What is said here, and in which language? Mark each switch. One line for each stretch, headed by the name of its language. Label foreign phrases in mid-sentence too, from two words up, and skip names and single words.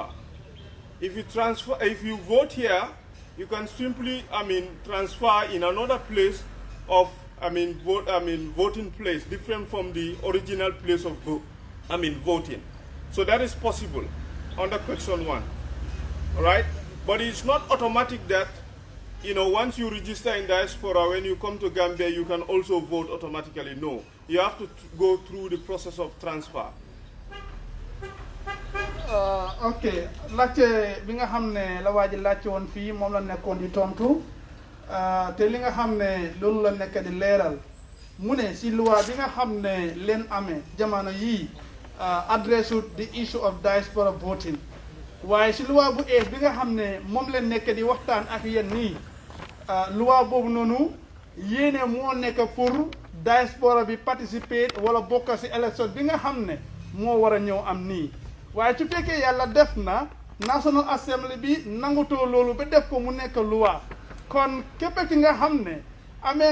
English: If you vote here, you can simply, transfer in another place of, voting place, different from the original place of voting. So that is possible under question 1, all right? But it's not automatic that, once you register in diaspora, when you come to Gambia, you can also vote automatically. No, you have to go through the process of transfer.
Wolof: Ok, laajte bi nga xam ne la waa ji laajte woon fii moom la nekkoon di tontu te li nga xam ne loolu la nekk di leeral mu ne si loi bi nga xam ne leen amee jamono yii
English: address the issue of diaspora voting
Wolof: waaye si loi bu ees bi nga xam ne moom leen nekk di waxtaan ak yéen nii loi boobu noonu yéene moo nekk pour diaspora bi participer wala bokk si élection bi nga xam ne moo war a ñëw am nii waaye su fekkee yàlla def na National Assembly bi nangutoo loolu ba def ko mu nekk loi kon képp ki nga xam ne amee